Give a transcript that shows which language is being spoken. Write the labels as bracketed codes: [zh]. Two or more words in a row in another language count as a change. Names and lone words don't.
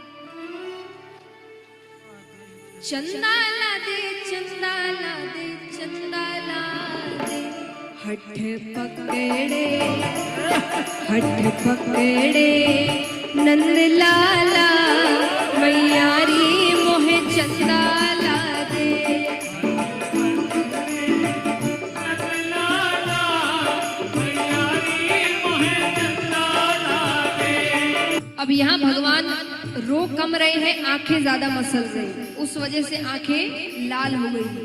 [hi] चंदाला दे, चंदाला दे, चंदाला दे। हठ पकड़े नंद लाला, मैयारी मोहे चंदाला दे। अब यहाँ भगवान रो कम रहे हैं, आंखें ज्यादा मसल रही, उस वजह से आंखें लाल हो गई।